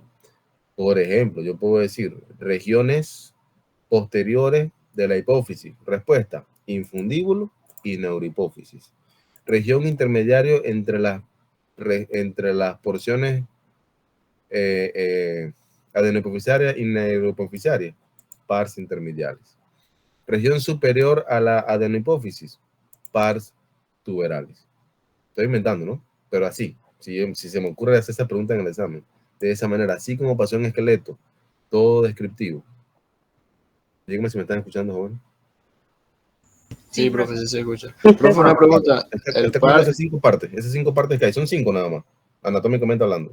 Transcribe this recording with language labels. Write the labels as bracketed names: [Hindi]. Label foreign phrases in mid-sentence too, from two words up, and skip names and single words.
[Spanish] Por ejemplo, yo puedo decir regiones posteriores de la hipófisis. Respuesta, infundíbulo y neurohipófisis. Región intermediario entre las porciones adenohipofisarias y neurohipofisarias, [Latin] pars intermediales. [Spanish] Región superior a la adenohipófisis, [Latin] pars tuberalis. [Spanish] Estoy inventando, ¿no? Pero así, si se me ocurre hacer esa pregunta en el examen, de esa manera, así como pasó en esqueleto, todo descriptivo. Dígame si me están escuchando, joven. Sí, profe, sí se escucha. Profe, una pregunta. Esas 5 partes que hay, son 5 nada más, anatómicamente hablando.